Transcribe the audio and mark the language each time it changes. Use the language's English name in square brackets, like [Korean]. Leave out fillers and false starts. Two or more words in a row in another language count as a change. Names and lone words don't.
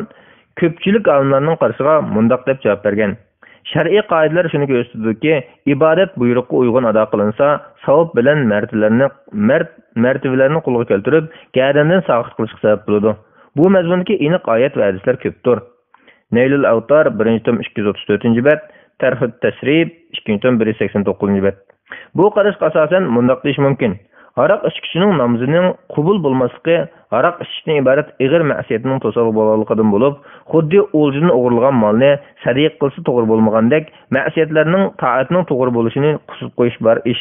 [Uzbek] Ko'pchilik olimlarning qarashiga mundaq deb javob bergan. Shar'iy qoidalar shuni ko'rsatadiki, ibodat buyruqqa uyg'un ado qilinsa, savob bilan martabalarni qo'lga keltirib, g'ayridan saqit qilishga sabab bo'ladi. Bu mazmundagi aniq oyat va hadislar ko'pdir. Naylul Awtar 1-tom 234-bet, Tarhut Tasrib 2-tom 189-bet. Bu qarashga asosan mundaq deyish mumkin. Aroq ichkichining namozining qabul bo'lmasligi aroq ichishdan iborat ig'ir ma'siyatning to'saliq bo'lganligidan bo'lib, xuddi o'ljidan o'g'irlagan molni sadiq qilsa to'g'ri bo'lmagandek, ma'siyatlarning to'atning to'g'ri bo'lishini qisib qo'yish bor ish.